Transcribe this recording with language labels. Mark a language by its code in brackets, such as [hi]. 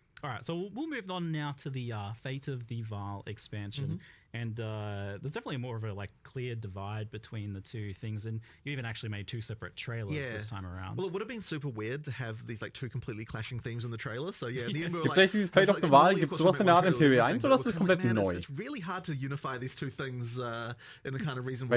[en] All right, so we'll move on now to the Fate of the Val expansion, and there's definitely more of a like clear divide between the two things, and you even actually made 2 separate trailers this time around. Well, it would have been super weird to have these like 2 completely clashing themes in the trailer. So yeah, in the end we were [de] like, dieses Fate of the Val, gibt es sowas in der Art in PoE 1 oder ist es komplett neu? [en] It's really hard to unify these 2 things in a kind of reasonable